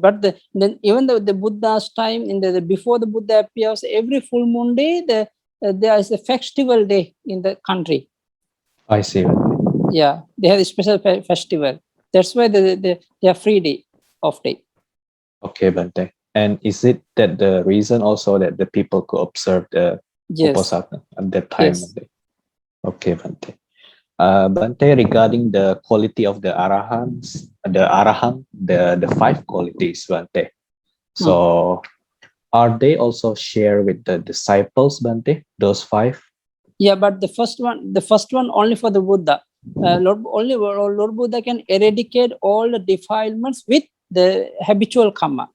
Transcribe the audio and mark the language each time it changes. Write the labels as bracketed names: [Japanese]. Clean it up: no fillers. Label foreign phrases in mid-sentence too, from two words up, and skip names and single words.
[English] But then even the Buddha's time in the before the Buddha appears, every full moon day there is a festival day in the country. I see, Bante. Yeah, they have a special festival. That's why they are free day off day. Okay, Bante. And is it that the reason also that the people could observe the Yes. Uposatha at that time? Yes. Bante? Okay, Bante. Bante, regarding the quality of the arahants, the 5 qualities, Bante. So are they also shared with the disciples, Bante? Those 5? Yeah, but the first one only for the Buddha. Lord Buddha can eradicate all the defilements with the habitual karma.